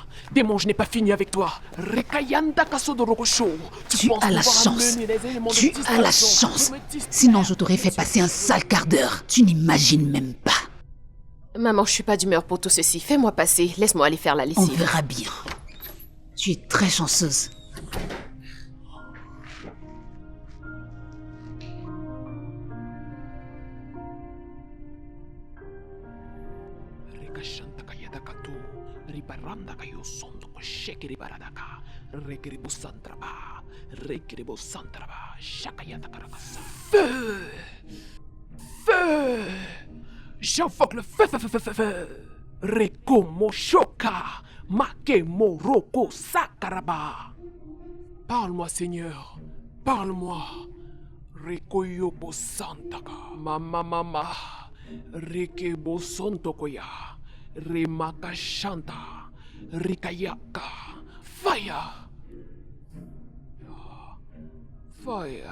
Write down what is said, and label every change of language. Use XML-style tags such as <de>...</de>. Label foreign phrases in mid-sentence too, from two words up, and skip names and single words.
<fr>Démon, je n'ai pas fini avec toi. Rekayandaka Sodorokosho. Tu penses as la pouvoir chance. amener les éléments de Tu as la distraction chance. pour me distraire. Sinon, je t'aurais fait passer un sale quart d'heure. Tu n'imagines même pas. Maman, je suis pas d'humeur pour tout ceci. Fais-moi passer, laisse-moi aller faire la On lessive. verra bien. Tu es très chanceuse. Rekashantaka Yadakatu. Ribarandaka Yosondoko Shekiri Baradaka. Rekeribo Santraba. Rekeribo Santraba. Shakayatakarakasa. Feu! Feu! J'invoque le feu, feu, feu, feu, feu, feu. Rekomo Shoka. Makemo Roko Sakaraba. Parle-moi, Seigneur. Parle-moi. Rekoyobo Santaka. Mama. Rekebo Sontokoya. Remaka Shanta. Rikayaka.</fr> <en>Fire. Fire.</en>